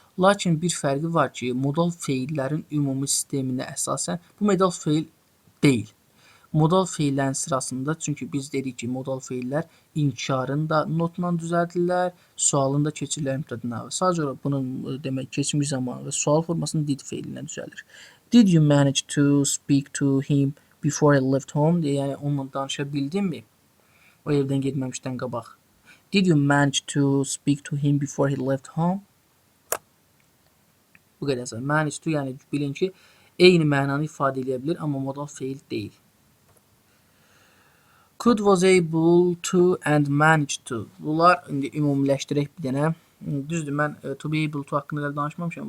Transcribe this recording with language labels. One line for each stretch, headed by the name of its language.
Azerbaijani: Lakin bir fərqi var ki, modal feillərin ümumi sisteminə əsasən bu modal feil deyil. Modal feillərin sırasında, çünki biz dedik ki, modal feillər inkarın da notla düzəldirlər, sualın da keçirilir mütəddinə. Sadəcə olaraq bunun demək keçmiş zamanı və sual formasının did feili ilə düzəlir.
English: Did you manage to speak to him before I left home?
Azerbaijani: Yəni onunla danışa bildinmi? O evdən getməmişdən qabaq.
English: Did you manage to speak to him before he left home?
Azerbaijani: Bu qədər. Manage to, yəni bilin ki, eyni mənanı ifadə edə bilir, amma modal feil deyil.
English: Could, was able to and manage to.
Azerbaijani: Bunlar indi ümumiləşdirək bir dənə. Düzdür, mən to be able to haqqında danışmamışam.